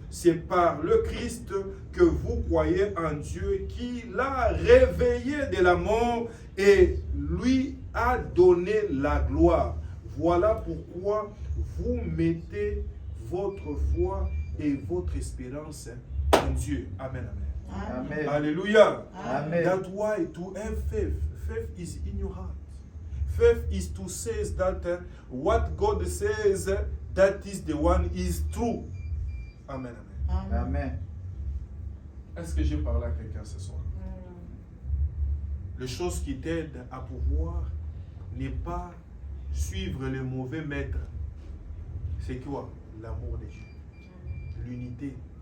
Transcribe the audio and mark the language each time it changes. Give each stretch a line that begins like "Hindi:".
French: C'est par le Christ que vous croyez en Dieu qui l'a réveillé de la mort et lui a donné la gloire. Voilà pourquoi vous mettez votre foi et votre espérance en Dieu. Amen, amen. Amen. Alléluia. Amen.
English: That's why to have faith, faith is in your heart. Faith is to say that what God says, that is the one is true. Amen, amen. Amen.
French: Est-ce que j'ai parlé à quelqu'un ce soir? Les choses qui t'aident à pouvoir ne pas suivre le mauvais maître, c'est quoi? L'amour de Dieu. l'unité.